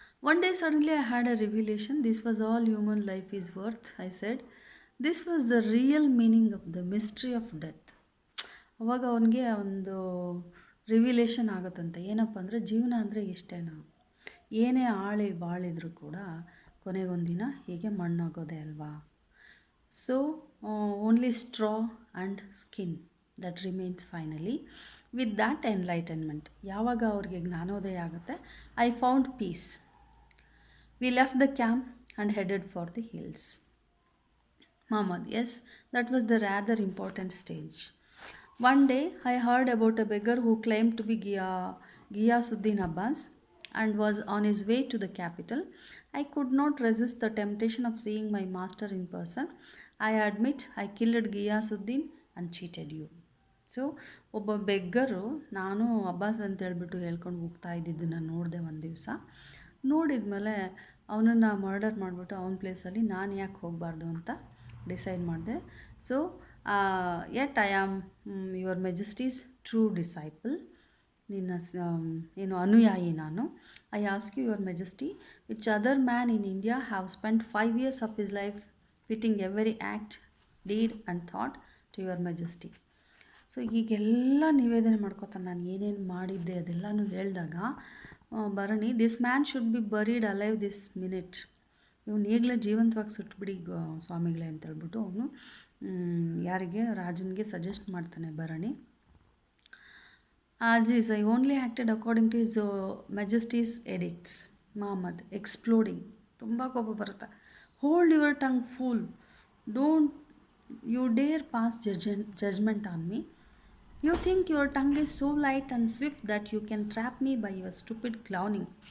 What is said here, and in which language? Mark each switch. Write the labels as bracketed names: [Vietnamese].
[English] One day suddenly I had a revelation. This was all human life is worth, I said. This was the real meaning of the mystery of death. [Kannada] ಅವಾಗ ಅವನಿಗೆ ಒಂದು ರಿವಿಲೇಷನ್ ಆಗುತ್ತಂತೆ. ಏನಪ್ಪ ಅಂದರೆ, ಜೀವನ ಅಂದರೆ ಇಷ್ಟೇನಾ, ಏನೇ ಬಾಳಿದ್ರು ಕೂಡ ಕೊನೆಗೊಂದಿನ ಹೀಗೆ ಮಣ್ಣಾಗೋದೆ ಅಲ್ವಾ. [English] So only straw and skin that remains finally. With that enlightenment, [Kannada] ಯಾವಾಗ ಅವ್ರಿಗೆ ಜ್ಞಾನೋದಯ ಆಗುತ್ತೆ, [English] I found peace. We left the camp and headed for the hills. Muhammad, yes, that was the rather important stage. One day, I heard about a beggar who claimed to be Ghiyasuddin Abbas and was on his way to the capital. I could not resist the temptation of seeing my master in person. I admit I killed Ghiyasuddin and cheated you. [Kannada] So ಒಬ್ಬ ಬೆಗ್ಗರು ನಾನು ಅಬ್ಬಾಸ್ ಅಂತ ಹೇಳ್ಬಿಟ್ಟು ಹೇಳ್ಕೊಂಡು ಹೋಗ್ತಾ ಇದ್ದಿದ್ದನ್ನು ನೋಡಿದೆ ಒಂದು ದಿವಸ. ನೋಡಿದ್ಮೇಲೆ ಅವನನ್ನು ಮರ್ಡರ್ ಮಾಡಿಬಿಟ್ಟು ಅವನ ಪ್ಲೇಸಲ್ಲಿ ನಾನು ಯಾಕೆ ಹೋಗಬಾರ್ದು ಅಂತ ಡಿಸೈಡ್ ಮಾಡಿದೆ. [English] so yet I am your majesty's true disciple, [Kannada] ನಿನ್ನ ಏನು ಅನುಯಾಯಿ ನಾನು. [English] I ask you your majesty, which other man in India have spend 5 years of his life fitting every act, deed and thought to your majesty. [Kannada] So ಈಗೆಲ್ಲ ನಿವೇದನೆ ಮಾಡ್ಕೋತಾನೆ, ನಾನು ಏನೇನು ಮಾಡಿದ್ದೆ ಅದೆಲ್ಲನೂ ಹೇಳಿದಾಗ ಭರಣಿ, [English] this man should be buried alive this minute, [Kannada] ಇವನು ಈಗಲೇ ಜೀವಂತವಾಗಿ ಸುಟ್ಬಿಡಿ ಸ್ವಾಮಿಗಳೇ ಅಂತೇಳ್ಬಿಟ್ಟು ಅವನು ಯಾರಿಗೆ, ರಾಜನಿಗೆ ಸಜೆಸ್ಟ್ ಮಾಡ್ತಾನೆ ಭರಣಿ. [English] Aziz, I only acted according to his Majesty's edicts. [Kannada] Muhammad, exploding. ತುಂಬ ಕೋಪ ಬರುತ್ತೆ. [English] Hold your tongue fool, don't you dare pass judgement on me. You think your tongue is so light and swift that you can trap me by your stupid clowning.